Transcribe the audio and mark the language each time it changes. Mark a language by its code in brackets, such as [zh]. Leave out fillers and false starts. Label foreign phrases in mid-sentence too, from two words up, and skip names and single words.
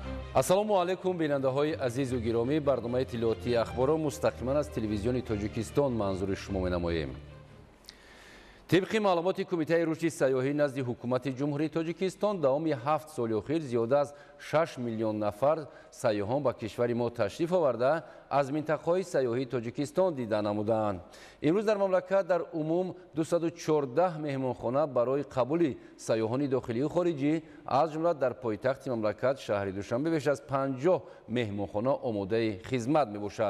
[tg] ассалому алайкум бинандаҳои азизу гиромӣ, барномаи тиловатии ахборро мустақиман аз телевизиони Тоҷикистон манзури шумо менамоем. [fa] طبق معلومات کمیته رشد سیاحی نزد حکومت جمهوری تاجیکستان داوم 7 سال اخیر زیاده از 6 میلیون نفر سیاحان به کشور ما تشریف آورده از منطقه‌های سیاحی تاجیکستان دیدن نمودند. امروز در مملکت در عموم 214 مهمانخانه برای قبول سیاحان داخلی و خارجی از جمله در پایتخت مملکت شهر دوشنبه بیش از 50 مهمانخانه آماده خدمت میباشد.